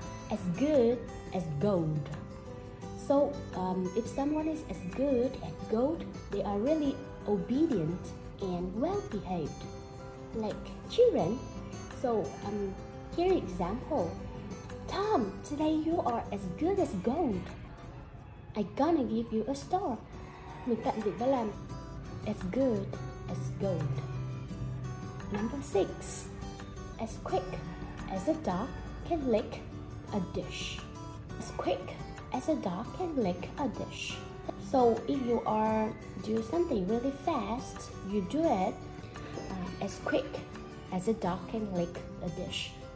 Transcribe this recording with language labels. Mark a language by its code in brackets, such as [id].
[en] As good as gold. So if someone is as good as gold, they are really obedient and well behaved, like children. So here example. Tom, today you are as good as gold. I gonna give you a star. [vi] Mình tạm dịch đó là [en] as good as gold. Number 6. As quick as a dog can lick a dish. As quick as a dog can lick a dish. So if you are do something really fast, you do it as quick as a dog can lick a dish.